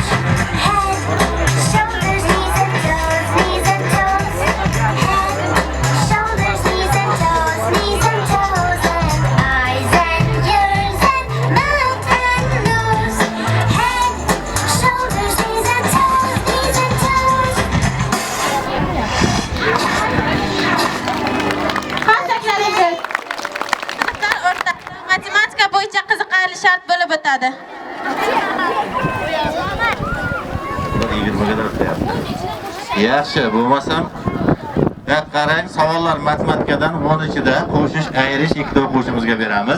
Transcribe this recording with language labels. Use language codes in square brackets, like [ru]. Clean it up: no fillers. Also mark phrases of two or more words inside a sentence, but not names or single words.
[en] Head, shoulders, knees and toes, knees and toes. Head, shoulders, knees and toes, knees and toes, and eyes and ears and mouth and nose. Head, shoulders, knees and toes, knees and toes. [uz] Qanchaklaringiz? Sinflar o'rtasida matematika bo'yicha qiziqarli shart bo'lib o'tadi. Yaxshi, bo'lmasam qarang, savollar matematikadan 13da qo'shish, ayirish ikkita o'quvchimizga beramiz.